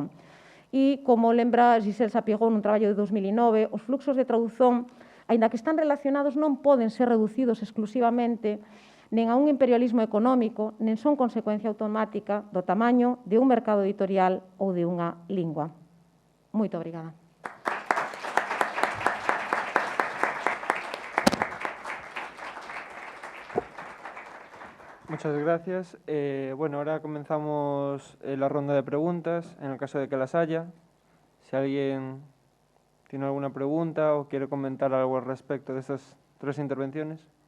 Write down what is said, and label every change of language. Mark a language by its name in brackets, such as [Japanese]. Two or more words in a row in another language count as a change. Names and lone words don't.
[Galician] E, como lembra Giselle Sapiegon nun traballo de 2009, os fluxos de tradución, aínda que están relacionados, non poden ser reducidos exclusivamente nen a un imperialismo económico, nen son consecuencia automática do tamaño de un mercado editorial ou de unha lingua. Moito obrigada. [Spanish] Muchas gracias. Bueno, ahora comenzamos la ronda de preguntas, en el caso de que las haya. Si alguien tiene alguna pregunta o quiere comentar algo al respecto de estas 3 intervenciones.